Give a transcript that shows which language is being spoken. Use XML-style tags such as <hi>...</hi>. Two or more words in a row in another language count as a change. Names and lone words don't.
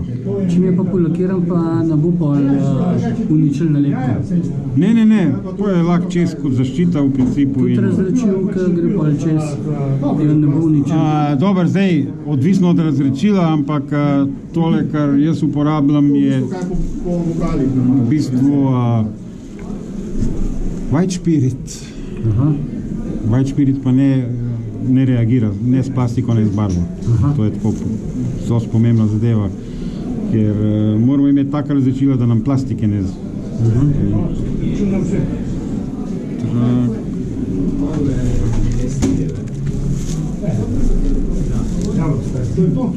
<sl>Čim je pa polakiran, pa ne bo pol uničil nalepko. Ne, to je lahko čez kot zaščita v principu. Tudi razrečil, ki gre pol čez, in ne bo uničil. Dobro, zdaj, odvisno od razrečila, ampak tole, kar jaz uporabljam, je Kaj po vokalih v namaš? bistvu</sl> <en>white spirit.</en> <sl>Aha.</sl> <en>White spirit</en> <sl>pa ne reagira, ne s plastiko, ne z barvo. Aha. To je tako zelo pomembna zadeva, ker moramo imeti taka razrečila, da nam plastike ne Čujem vse. To je to.</sl>